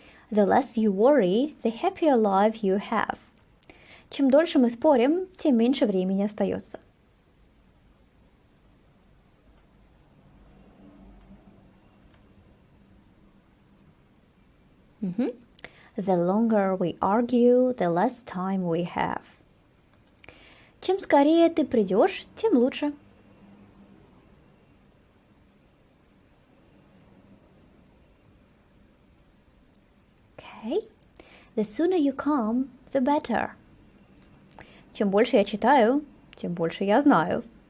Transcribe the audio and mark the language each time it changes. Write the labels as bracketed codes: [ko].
[en] The less you worry, the happier life you have. [ru] Чем дольше мы спорим, тем меньше времени остается. [en] The longer we argue, the less time we have. [ru] Чем скорее ты придешь, тем лучше. [en] Okay. The sooner you come, the better. [ru] Чем больше я читаю, тем больше я знаю.